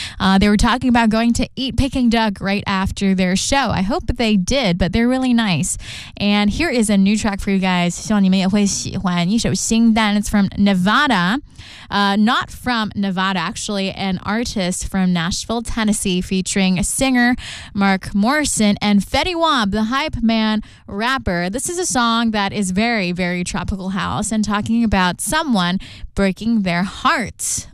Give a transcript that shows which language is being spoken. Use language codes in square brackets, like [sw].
[en] They were talking about going to eat Peking duck right after their show. I hope they did, but they're really nice. And here is a new track for you guys. [zh] 希望你们也会喜欢一首新单。 [en] It's from Nevada. Not from Nevada, actually. An artist from Nashville, Tennessee, featuring a singer, Mark Morrison, and Fetty Wap, the hype man rapper. This is a song that is very, very tropical house and talking about someone breaking their heart.